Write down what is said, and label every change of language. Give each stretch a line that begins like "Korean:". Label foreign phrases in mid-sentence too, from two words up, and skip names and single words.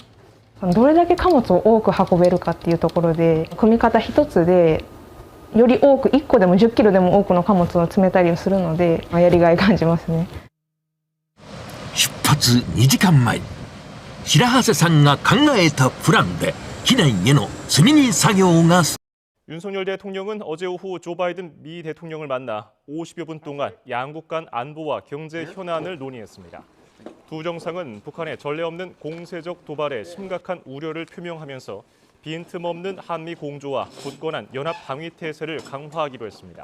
Japanese: どれだけ貨物を多く運べるかっていうところで、組み方一つでより多く、1個でも10キロでも多くの貨物を積めたりするので、やりがい感じますね。出発2時間前、白長さんが考えたプランで機内への積み荷作業が。
Korean: 윤석열 대통령은 어제 오후 조 바이든 미 대통령을 만나 50여 분 동안 양국 간 안보와 경제 현안을 논의했습니다. 두 정상은 북한의 전례 없는 공세적 도발에 심각한 우려를 표명하면서 빈틈없는 한미 공조와 굳건한 연합 방위 태세를 강화하기로 했습니다.